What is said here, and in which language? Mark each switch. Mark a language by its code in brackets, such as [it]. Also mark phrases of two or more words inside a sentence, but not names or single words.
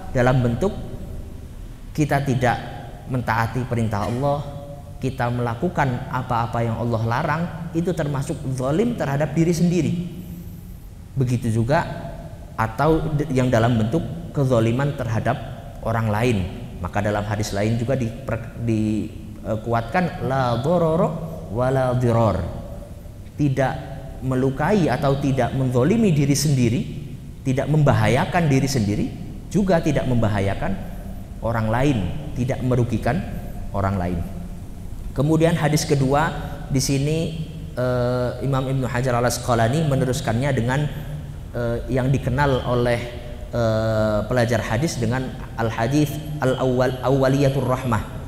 [id] Dalam bentuk kita tidak mentaati perintah Allah, kita melakukan apa-apa yang Allah larang, itu termasuk zalim terhadap diri sendiri. Begitu juga atau yang dalam bentuk kezaliman terhadap orang lain. Maka dalam hadis lain juga dikuatkan [ar] لا ضرر ولا ضرار. [id] Tidak melukai atau tidak menzalimi diri sendiri, tidak membahayakan diri sendiri, juga tidak membahayakan orang lain, tidak merugikan orang lain. Kemudian hadis kedua di sini Imam Ibnu Hajar Al-Asqalani meneruskannya dengan yang dikenal oleh pelajar hadis dengan [ar] الحديث الأولية الرحمة.